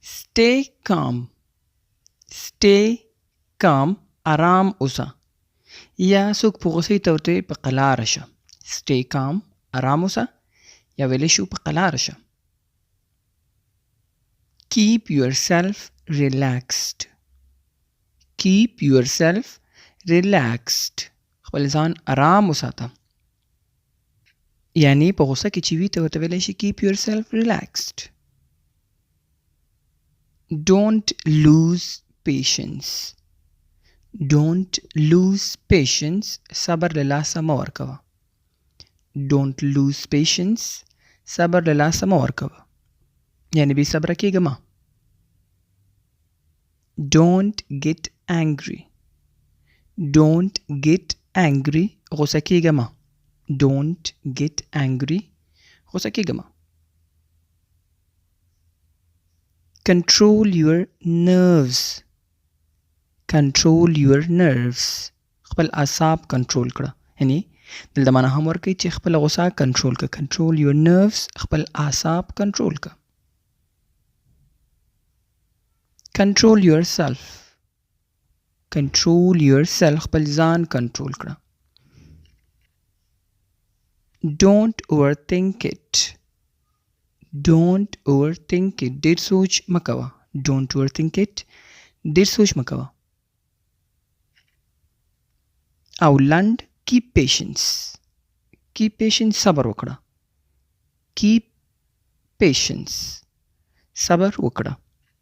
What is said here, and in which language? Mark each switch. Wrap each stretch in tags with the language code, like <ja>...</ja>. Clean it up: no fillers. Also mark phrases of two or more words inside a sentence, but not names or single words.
<en>stay calm. stay calm</en> <ps>آرام اوسه. یا څوک په غوسې ته ورته په قلاره شه.</ps> <en>stay calm</en> <ps>آرام اوسه یا ویلی شو په قلاره شه.</ps> <en>keep yourself relaxed. keep yourself relaxed.</en> <ps>خپل ځان آرام وساته. یعنی په غوسه کې چې وي ته ورته ویلی شي</ps> <en>keep yourself relaxed. don't lose patience. don't lose patience.</en> <ps>صبر له لاسه مه ورکوه.</ps> <en>don't lose patience.</en> <ps>صبر له لاسه مه ورکوه. یعنی بې صبره کېږه مه.</ps> <en>don't get angry. don't get angry.</en> <ps>غوسه کېږه مه.</ps> <en>don't get angry.</en> <ps>غوسه کېږه مه.</ps> <en>control your nerves. control your nerves.</en> <ps>خپل اعصاب کنټرول کړه. یعنی دلته معنا هم ورکوي چې خپل غوسه کنټرول کړه.</ps> <en>control your nerves.</en> <ps>خپل اعصاب کنټرول کړه.</ps> <en>control yourself. control yourself.</en> <ps>خپل ځان کنټرول کړه.</ps> <en>don't overthink it. don't overthink it.</en> <ps>ډیر سوچ مکوه.</ps> <en>don't overthink it.</en> <ps>ډیر سوچ مکوه. او لنډ</ps> <en>keep patience. keep patience.</en> <ps>صبر وکړه.</ps> <en>keep patience.</en> <ps>صبر وکړه.</ps>